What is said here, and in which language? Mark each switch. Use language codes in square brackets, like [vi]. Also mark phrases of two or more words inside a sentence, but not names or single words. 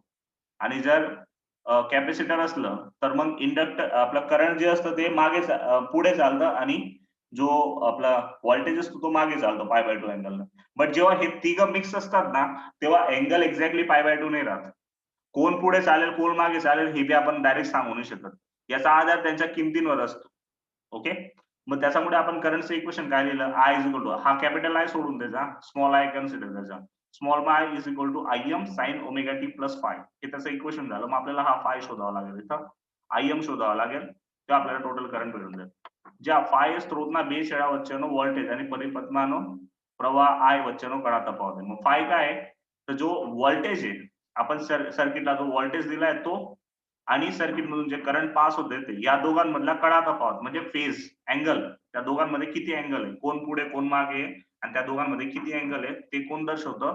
[mr] आणि जर कॅपॅसिटर असलं तर मग इंडक्टर आपलं करंट जे असतं ते मागे पुढे चालतं आणि जो आपला व्होल्टेज असतो तो मागे चालतो π/2 अँगलनं. बट जेव्हा हे तिघं मिक्स असतात ना, तेव्हा [en] angle exactly [mr] π/2 नाही राहत. कोण पुढे चालेल कोण मागे चालेल हे बी आपण डायरेक्ट सांगू नाही शकत. याचा आधार त्यांच्या किमतींवर असतो. ओके, मग त्याच्यामुळे आपण करंटचं इक्वेशन काय लिहिलं? [en] I is equal to, [mr] हा [en] capital I [mr] सोडून द्यायचा, [en] small I consider [mr] करायचा. [en] small I is equal to IM sine omega t plus phi. [mr] हे त्याचं इक्वेशन झालं. मग आपल्याला हा फाय शोधावा लागेल, इथं IM शोधावा लागेल, ते आपल्याला [en] total current [mr] मिळून जाईल. [gu] જ્યાં ફાય સ્ત્રોતના બે છેડા વચ્ચેનો વોલ્ટેજ અને પરિપથમાંનો પ્રવાહ I વચ્ચેનો કડા તફાવત. [mr] मग फाय काय आहे? तर जो व्होल्टेज आहे, आपण सर्किटला जो व्होल्टेज दिलाय तो आणि सर्किट मधून जे करंट पास होते ते या दोघांमधला कडा तफावत म्हणजे [en] phase angle. [mr] त्या दोघांमध्ये किती अँगल आहे, कोण पुढे कोण मागे, आणि त्या दोघांमध्ये किती अँगल आहे ते कोण दर्शवतं?